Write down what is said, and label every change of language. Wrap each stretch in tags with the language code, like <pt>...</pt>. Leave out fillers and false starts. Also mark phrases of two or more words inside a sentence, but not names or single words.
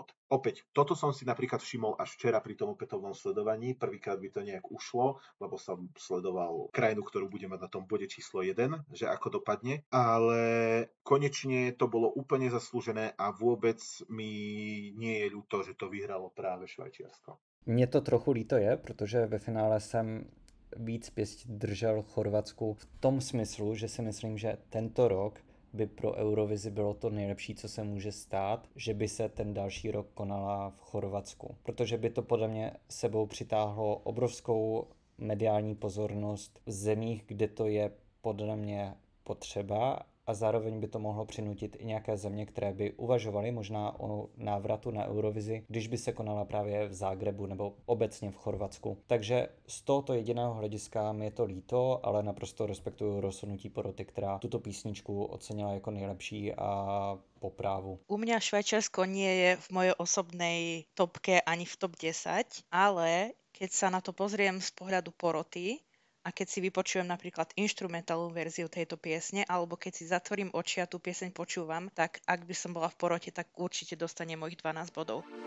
<sk>Opäť, toto som si napríklad všimol až včera pri tom opätovnom sledovaní. Prvýkrát by to nejak ušlo, lebo som sledoval krajinu, ktorú budem mať na tom bode číslo 1, že ako dopadne, ale konečne to bolo úplne zaslúžené a vôbec mi nie je ľúto, že to vyhralo práve Švajčiarsko.</sk> <cs>Mně to trochu líto je, protože ve finále jsem víc pěstí držel Chorvatsku v tom smyslu, že si myslím, že tento rok by pro Eurovizi bylo to nejlepší, co se může stát, že by se ten další rok konala v Chorvatsku. Protože by to podle mě sebou přitáhlo obrovskou mediální pozornost v zemích, kde to je podle mě potřeba a zároveň by to mohlo přinutit i nějaké země, které by uvažovaly možná o návratu na Eurovizi, když by se konala právě v Zágrebu nebo obecně v Chorvatsku. Takže z tohoto jediného hlediska mi je to líto, ale naprosto respektuju rozhodnutí poroty, která tuto písničku ocenila jako nejlepší a po právu.</cs> <sk>U mňa Švajčiarsko nie je v mojej osobnej topke ani v top 10, ale keď sa na to pozriem z pohľadu poroty a keď si vypočujem napríklad inštrumentálnu verziu tejto piesne, alebo keď si zatvorím oči a tú pieseň počúvam, tak ak by som bola v porote, tak určite dostane mojich 12 bodov.</sk>